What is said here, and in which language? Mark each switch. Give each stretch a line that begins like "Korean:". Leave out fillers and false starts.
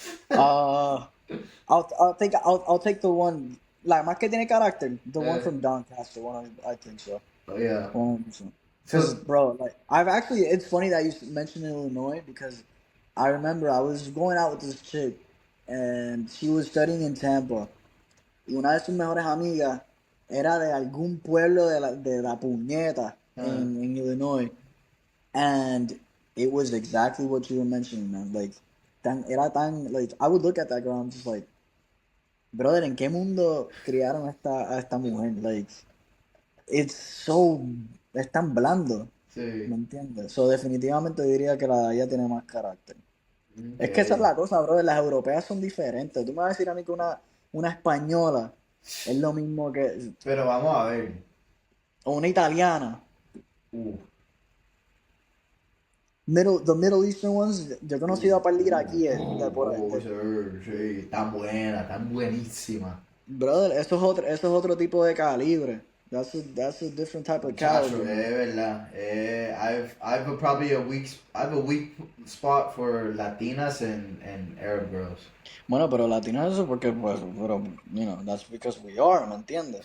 English: uh, I'll take the one like
Spanish: más que tiene carácter,
English: the one Uh, from Doncaster. One I think so. oh, yeah. 100%. Because, So, bro, like, it's funny that you mentioned Illinois because I remember I was going out with this chick and she was studying in Tampa.
Spanish: Y una de sus mejores amigas era de algún pueblo de la puñeta uh,
English: in Illinois. And it was exactly what you were mentioning, man. Like, like, I would look at that girl and I'm just like, brother,
Spanish: ¿en qué mundo criaron a esta mujer?
English: Like, it's so,
Spanish: es tan blando. ¿Me sí. entiendes? So, definitivamente diría que la de ella tiene más carácter. Es que esa es
English: Okay.
Spanish: la cosa, bro. Las europeas son diferentes. Tú me vas a decir a mí que una española es lo mismo que. Pero vamos a ver. O una italiana. Uh,
English: The Middle Eastern ones,
Spanish: yo he conocido a par de iraquíes. sir, sí, tan buena, tan buenísima. Brother, eso es otro tipo de calibre.
English: That's a different type of
Spanish: Muchacho,
English: caliber, man.
Spanish: verdad.
English: I have a weak spot for Latinas and Arab girls.
Spanish: Bueno, pero latinos eso porque, pues, pero,
English: that's because we are,
Spanish: ¿me entiendes?